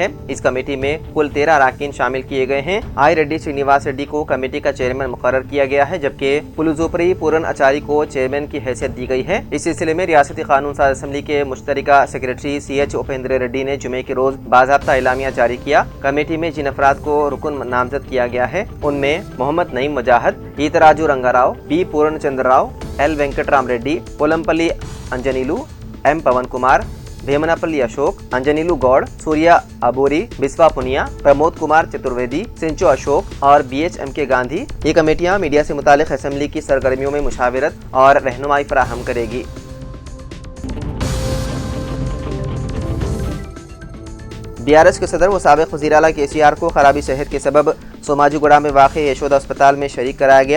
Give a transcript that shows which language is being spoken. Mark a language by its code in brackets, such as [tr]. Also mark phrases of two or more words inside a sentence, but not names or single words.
[ur] اس کمیٹی میں کل 13 اراکین شامل کیے گئے ہیں۔ آئی ریڈی سرینواس ریڈی کو کمیٹی کا چیئرمین مقرر کیا گیا ہے، جبکہ پلوزوپری پورن اچاری کو چیئرمین کی حیثیت دی گئی ہے۔ اس سلسلے میں ریاستی قانون ساز اسمبلی کے مشترکہ سیکریٹری CH اپیندر ریڈی نے جمعے کے روز باضابطہ اعلامیہ جاری کیا۔ کمیٹی میں جن افراد کو رکن نامزد کیا گیا ہے ان میں محمد نعیم مجاہد، ایتراجو رنگا راؤ، بی پورن چندر راؤ، L وینکٹ رام ریڈی، پولمپلی انجنیلو، M پون کمار، بھیمناپلی اشوک، انجنیلو گوڑ، سوریا ابوری، بسوا پونیا، پرمود کمار چترویدی، سنچو اشوک اور BHMK گاندھی۔ یہ کمیٹیاں میڈیا سے متعلق اسمبلی کی سرگرمیوں میں مشاورت اور رہنمائی فراہم کرے گی۔ BRS کے صدر و سابق وزیر اعلیٰ KCR کو خرابی صحت کے سبب سوماجو گڑا میں واقع یشودا اسپتال میں شریک کرایا گیا۔